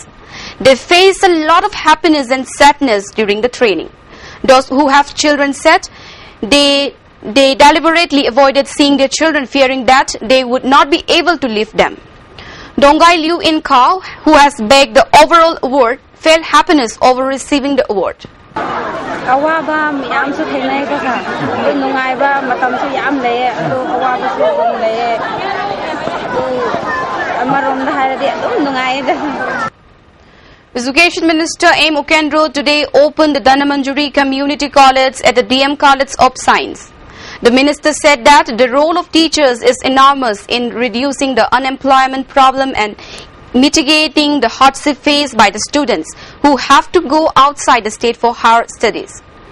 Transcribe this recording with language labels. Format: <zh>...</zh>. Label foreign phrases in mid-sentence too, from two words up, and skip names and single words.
<en>They faced a lot of happiness and sadness during the training. Those who have children said they deliberately avoided seeing their children, fearing that they would not be able to leave them. Dongai Liu In Kao, who has bagged the overall award, felt happiness over receiving the award.</en> <mni>Awaba miyam su thenai ko sa nungai ba matam su yam le adu awaba su gum le amarom da haira de nungai da.</mni> <en>Education Minister M. Okendro today opened the Danamanjuri Community College at the DM College of Science. The minister said that the role of teachers is enormous in reducing the unemployment problem and mitigating the hardship faced by the students who have to go outside the state for higher studies.</en>